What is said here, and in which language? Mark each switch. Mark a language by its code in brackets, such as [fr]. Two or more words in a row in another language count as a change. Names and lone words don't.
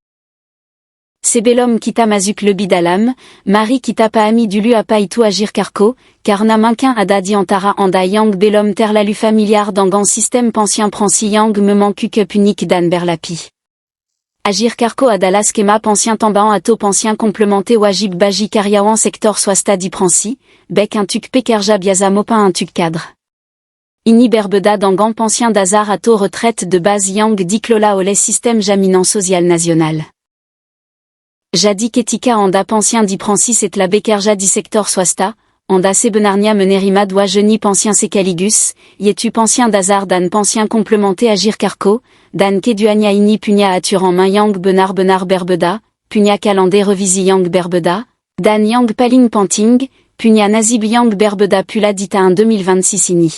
[id] Sebelum kita masuk lebih dalam, mari kita pahami dulu apa itu Agirc Arrco, karena mungkin ada di antara Anda yang belum terlalu familiar dengan sistem pensiun Prancis yang memang cukup unik dan berlapis. Agirc Arrco adalah skema pensiun tambahan atau pensiun complémentaire wajib bagi karyawan sektor swasta di Prancis, baik untuk pekerja biasa maupun untuk cadre. Ini berbeda dengan pensiun dasar atau [fr] retraite de base [id] yang dikelola oleh sistem jaminan sosial nasional. Jadi ketika Anda pensiun di Prancis setelah bekerja di sektor swasta, Anda sebenarnya menerima dua jenis pensiun sekaligus, yaitu pensiun dasar dan pensiun complémentaire Agirc Arrco, dan keduanya ini punya aturan yang benar-benar berbeda, punya kalender revisi yang berbeda, dan yang paling penting, punya nasib yang berbeda pula di tahun 2026 ini.